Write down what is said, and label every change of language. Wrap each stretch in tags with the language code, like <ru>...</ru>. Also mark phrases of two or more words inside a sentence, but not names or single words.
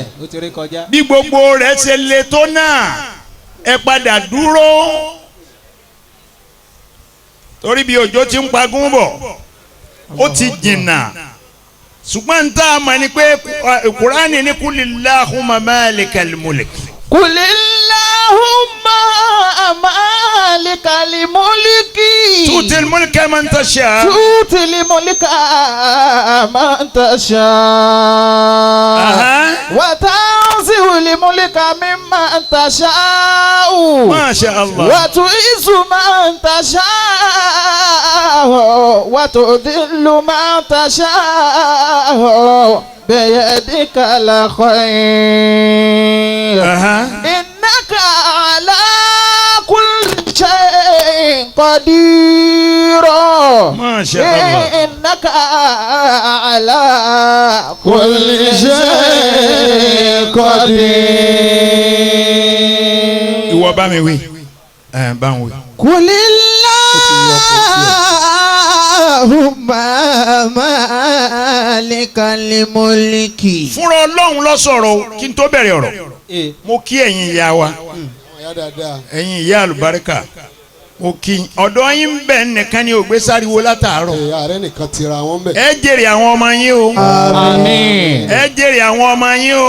<yo>ó ti rí kọjá. bí gbogbo rẹ̀ ṣe le tó náà ẹ padà dúró torí bí òjò ti ń pagún bọ̀ ó ti jìnnà ṣùgbọ́n n tá a mọ̀ ni pé Kùránì ní</yo> <ar>قل اللهم مالك الملك. قل اللهم مالك الملك. تؤتي الملك من تشاء. تؤتي الملك من تشاء. وتنزع الملك ممن تشاء. ما شاء الله. وتعز من تشاء وتذل من تشاء. wa tudhillu man tasha. بيدك الخير إنك على كل شيء قدير ما شاء الله إنك على كل شيء قدير</ar> <yo>ìwọ bá mi wí bá ń wí.</yo> <ar>قل اللهم مالك الملك.</ar> <yo>fúnra Ọlọ́run ló sọ̀rọ̀ kí n tó bẹ̀rẹ̀ ọ̀rọ̀ mo kí ẹ̀yin ìyá wa ẹ̀yin ìyá àlùbáríkà mo kí ọ̀dọ̀ yín bẹ̀ nìkan ni ògbé sáriwo látàárọ̀. ààrẹ nìkan tira wọn bẹ. ẹ jèrè àwọn ọmọ yín o. àmín. ẹ jèrè àwọn ọmọ yín o.</yo>